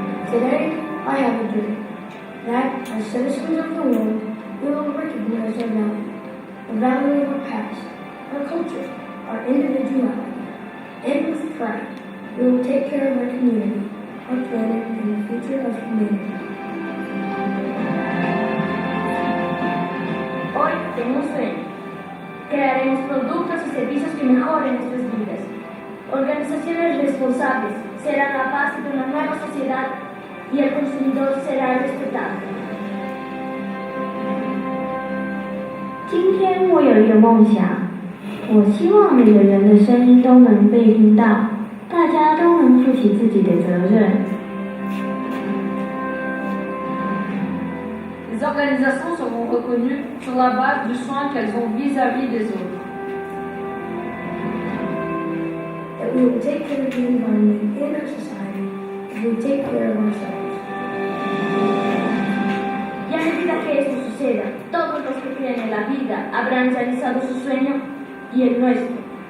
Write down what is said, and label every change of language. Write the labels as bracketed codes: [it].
[en] Today, I have a dream that, as citizens of the world, we will recognize our value, the value of our past, our culture, our individuality, and with pride, we will take care of our community, our planet, and the future of humanity. [es] Hoy tengo un sueño. Crearemos productos y servicios que mejoren nuestras vidas. Organizaciones responsables serán la base de una nueva sociedad y el consumidor será respetado. [zh] 今天我有一个梦想，我希望每个人的声音都能被听到，大家都能负起自己的责任。 [fr] Les organisations seront reconnues sur la base du soin qu'elles ont vis-à-vis des autres. [en] That we will take care of the environment and our society as we take care of ourselves. [es] Y a medida que esto suceda, todos los que creen en la vida habrán realizado su sueño y el nuestro.